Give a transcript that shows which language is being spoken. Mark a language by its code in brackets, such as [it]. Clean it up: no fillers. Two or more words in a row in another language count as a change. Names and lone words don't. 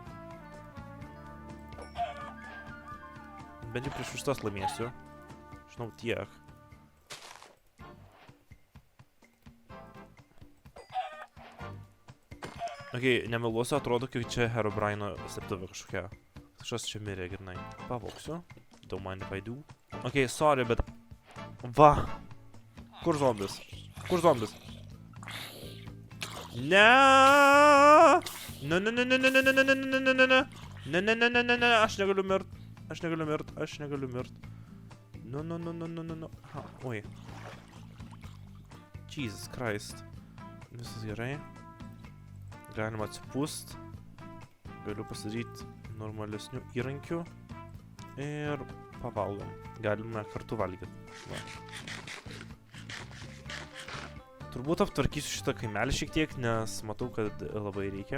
[lt] Bent jau prieš šitas laimėsiu. Žinau tiek. Okei, nemeluosiu, atrodo, kad čia Herobrino slėptuvė kažkokia. Kažkas čia mirė, grinai. Pavoksiu. [en] Don't mind if I do. [lt] Okei, sorry, bet... Va! Kur zombis? Ne! Aš negaliu mirt. [en] No. Oi. Jesus Christ. [lt] Visas gerai. Galima atsipūst. Galiu pasidaryti normalesnių įrankių. Ir pavalgom. Galime kartu valgyti. Va. Turbūt aptvarkysiu šitą kaimelį šiek tiek, nes matau, kad labai reikia.